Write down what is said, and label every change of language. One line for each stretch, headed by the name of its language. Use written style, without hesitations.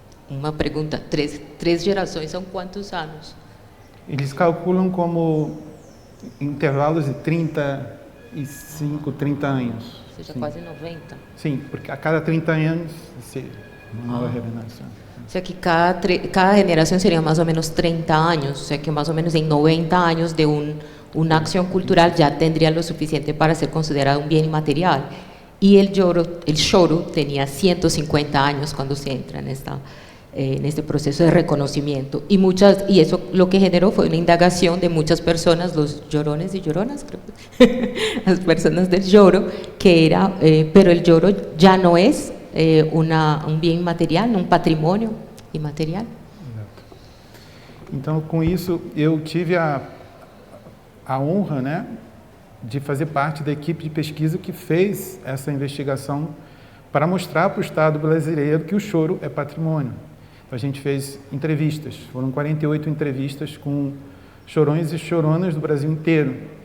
Portuguese: Uma pergunta, 3 gerações são quantos anos? Eles calculam como intervalos de 35, 30 anos. Ou seja, Sim. quase 90. Sim, porque a cada 30 anos, uma nova renovação.
Spanish: O sea que cada generación sería más o menos 30 años, o sea que más o menos en 90 años de una acción cultural ya tendría lo suficiente para ser considerado un bien inmaterial. Y el choro tenía 150 años cuando se entra en este proceso de reconocimiento. Y eso lo que generó fue una indagación de muchas personas, los llorones y lloronas, creo, las personas del lloro, que era, pero el lloro ya no es
Portuguese: um bem imaterial, um patrimônio imaterial. Então, com isso, eu tive a honra, né, de fazer parte da equipe de pesquisa que fez essa investigação para mostrar para o Estado brasileiro que o choro é patrimônio. Então, a gente fez entrevistas, foram 48 entrevistas com chorões e choronas do Brasil inteiro.